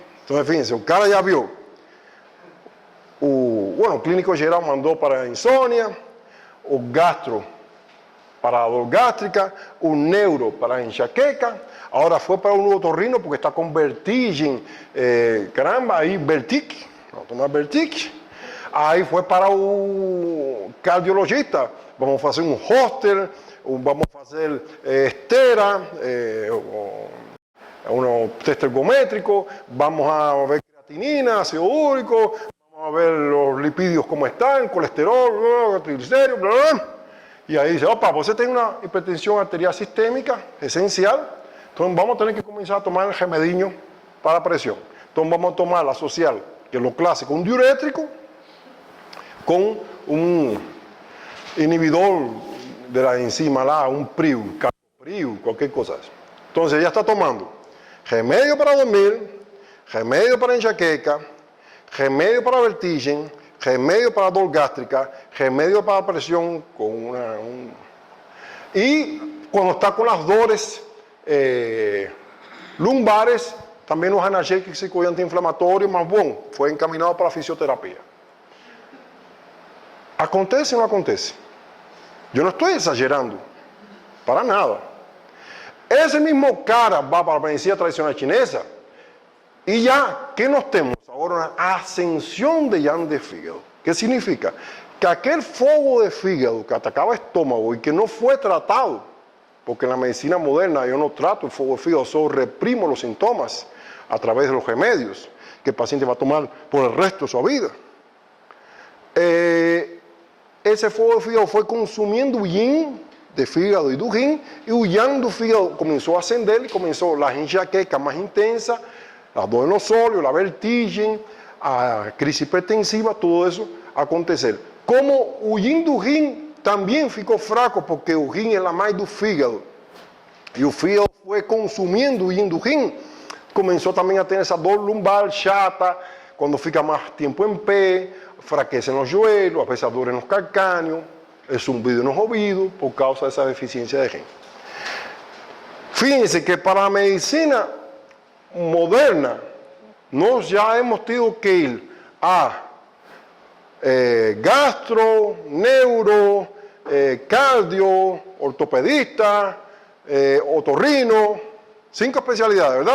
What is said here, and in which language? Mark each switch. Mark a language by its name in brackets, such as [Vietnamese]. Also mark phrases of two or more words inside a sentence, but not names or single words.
[Spanish] Entonces, fíjense, el cara ya vio, el clínico geral mandó para insônia, o gastro para la dor gástrica, un neuro para enxaqueca, ahora fue para un otorrino porque está con vertigem, caramba, ahí vertic, vamos a tomar vertic, ahí fue para un cardiologista, vamos a hacer un hoster, vamos a hacer estera, un test ergométrico, vamos a ver creatinina, ácido úrico, vamos a ver los lipídios cómo están, colesterol, triglicéridos, bla, bla. Y ahí dice, [Portuguese] opa, você tem [Spanish] una hipertensión arterial sistémica esencial, entonces vamos a tener que comenzar a tomar el remedinho para la presión. Entonces vamos a tomar la social, que es lo clásico, un diurétrico con un inhibidor de la enzima, un PRIU, CAPRIU, cualquier cosa. Entonces ya está tomando remedio para dormir, remedio para enxaqueca, remedio para vertigem, remedio para dor gástrica, remedio para presión y cuando está con las dores lumbares, también los analgésicos y antiinflamatorios, más bueno, fue encaminado para la fisioterapia. ¿Acontece o no acontece? Yo no estoy exagerando, para nada. Ese mismo cara va para la medicina tradicional chinesa y ya, ¿qué nos tenemos? Ahora una ascensión de yang de fígado. ¿Qué significa? Que aquel fuego de fígado que atacaba el estómago y que no fue tratado, porque en la medicina moderna yo no trato el fuego de fígado, solo reprimo los síntomas a través de los remedios que el paciente va a tomar por el resto de su vida. Ese fuego de fígado fue consumiendo yin de fígado y [Portuguese] do rin, [Spanish] y el yang [Portuguese] do fígado [Spanish] comenzó a ascender y comenzó la enxaqueca más intensa, la dor en los óleos, la vertigem, a crisis hipertensiva, todo eso a acontecer. [Portuguese] Como o yin do rin también ficou fraco, porque o rin é a mais do fígado, e o fígado foi consumindo o yin do rin, [Spanish] comenzó también a tener esa dor lumbar chata, cuando fica más tiempo en pie, fraqueza en los joelhos, pesadura en los calcáneos, el zumbido en los oídos, por causa de esa deficiencia de gen. Fíjense que para la medicina moderna, nos ya hemos tenido que ir a gastro, neuro, cardio, ortopedista, otorrino, 5 especialidades, ¿verdad?